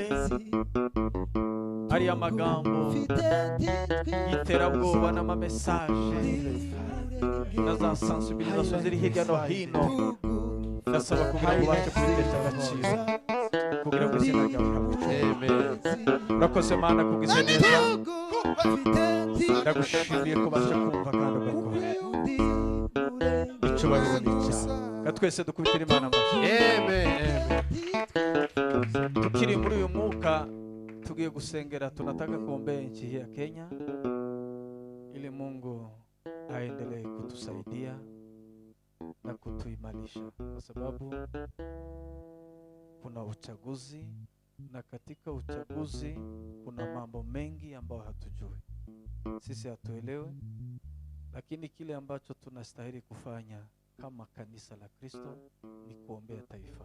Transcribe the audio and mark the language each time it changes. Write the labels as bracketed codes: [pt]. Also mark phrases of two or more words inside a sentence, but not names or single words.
[rw] ariya magambo y'iterabwoba n'amamesaje na za sensibilisation ziri hirya no hino ndasaba kugira ngo ubashe kubitesha agaciro kugira ngo izina ryawe rihabwe urakoze Mana kugize neza ndagushimiye ko ubasha kumva kandi ugakora icyubahiro ni icyawe twese dukubitira Imana amashyi [sw] tukiri muri uyu mwuka tugiye gusengera tunataka kuombea nchi hii ya Kenya ili Mungu aendelee kutusaidia na kutuimarisha kwa sababu kuna uchaguzi na katika uchaguzi kuna mambo mengi ambayo hatujui sisi hatuelewe lakini kile ambacho tunastahili kufanya kama kanisa la Kristo ni kuombea taifa.